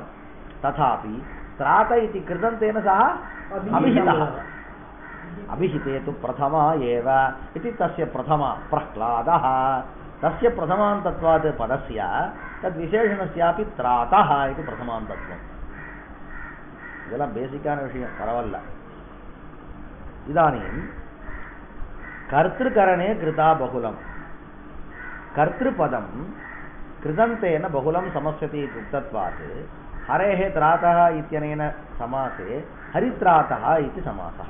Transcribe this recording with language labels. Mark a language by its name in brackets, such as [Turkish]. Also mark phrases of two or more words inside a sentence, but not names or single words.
[Sanskrit] तथापि त्रात इति कृदन्तेन सह अभिहितः. अभिहिते तु प्रथमा एव इति तस्य प्रथमा प्रह्लादः. तस्य प्रथमान्तत्वात् पदस्य तद्विशेषणस्यापि त्रातः इति प्रथमान्तत्वम्. [Tamil] இதெல்லாம் பேசிக்கான விஷயம், பரவாயில்ல. [Sanskrit] इदानीं कर्तृकरणे कृता बहुलं. कर्तृपदं कृदन्तेन बहुलं समस्यति इति उक्तत्वात् हरेः त्रातः इत्यनेन समासे हरित्रातः इति समासः.